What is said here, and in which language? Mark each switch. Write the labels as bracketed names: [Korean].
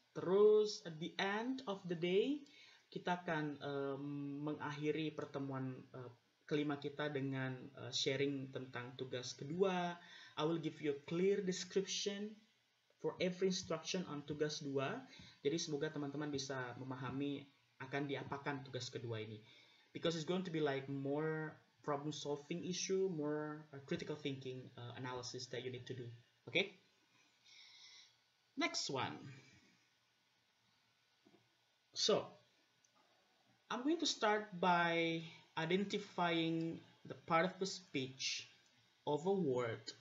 [Indonesian] Terus [English] at the end of the day [Indonesian] kita akan mengakhiri pertemuan kelima kita dengan sharing tentang tugas kedua. [English] I will give you a clear description for every instruction on [Indonesian] tugas 2. Jadi semoga teman-teman bisa memahami akan diapakan tugas kedua ini. [English] Because it's going to be like more problem solving issue, more critical thinking analysis that you need to do. Okay? Next one. So, I'm going to start by identifying the part of the speech of a word.